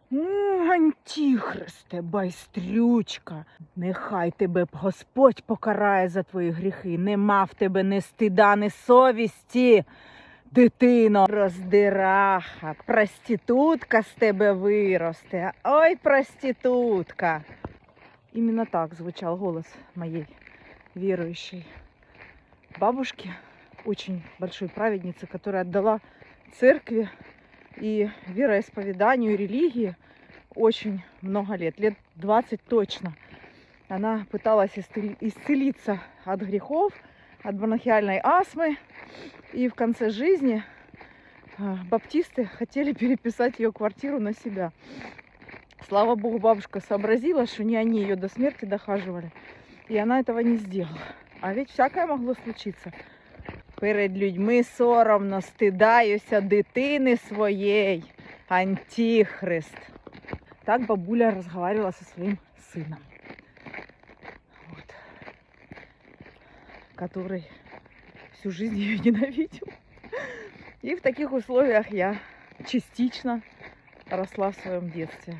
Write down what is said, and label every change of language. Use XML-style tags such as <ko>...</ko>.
<uk>Антихристе, байстрючка, нехай тебе б Господь покарає за твої гріхи. Нема в тебе ні стида, ні совісті, дитино. Роздираха, проститутка з тебе виросте. Ой, проститутка.</uk> <ru>Именно так звучал голос моей верующей бабушки, очень большой праведницы, которая отдала церкви и вероисповеданию, и религии очень много лет 20 точно. Она пыталась исцелиться от грехов, от бронхиальной астмы, и в конце жизни баптисты хотели переписать ее квартиру на себя. Слава Богу, бабушка сообразила, что не они ее до смерти дохаживали, и она этого не сделала. А ведь всякое могло случиться.</ru> <uk>Перед людьми соромно, стидаюся дитини своєї. Антихрист.</uk> <ru>Так бабуля разговаривала со своим сыном, вот, который всю жизнь ее ненавидел. И в таких условиях я частично росла в своем детстве.</ru>